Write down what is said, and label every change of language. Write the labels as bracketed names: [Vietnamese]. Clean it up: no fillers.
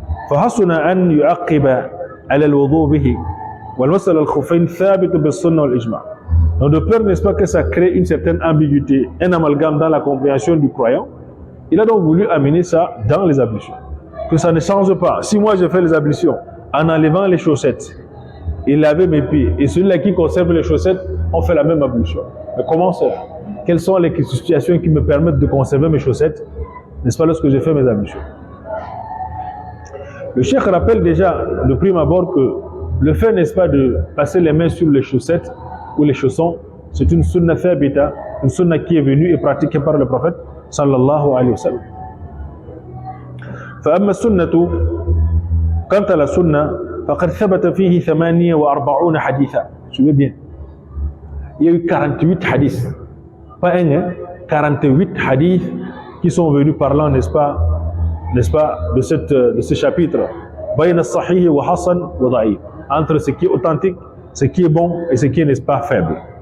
[Arabic] فحسن أن يعقب على الوضوء به والمسألة الخفين ثابت بالسنة والإجماع. [French] Donc de peur, n'est-ce pas, que ça crée une certaine ambiguïté, un amalgame dans la compréhension du croyant. Il a donc voulu amener ça dans les ablutions. Que ça ne change pas. Si moi je fais les ablutions en enlevant les chaussettes et laver mes pieds, et celui-là qui conserve les chaussettes, on fait la même ablution. Mais comment ça? Quelles sont les situations qui me permettent de conserver mes chaussettes, n'est-ce pas, lorsque je fais mes ablutions? Le cheikh rappelle déjà de prime abord que le fait, n'est-ce pas, de passer les mains sur les chaussettes ou les chaussons, c'est une sunna thabita, une sunna qui est venue et pratiquée par le prophète sallallahu alayhi wa sallam. [Arabic] فأما السنة [French] quant à la sunna [Arabic] فقد ثبت فيه 48 حديثا. [French] Suivez bien. Il y a eu 48 hadiths, pas un, hein, 48 hadiths qui sont venus parlant, n'est-ce pas, de ce chapitre. [Arabic] بين الصحيح وحسن وضعيف, [French] entre ce qui est authentique, ce qui est bon et ce qui n'est pas faible.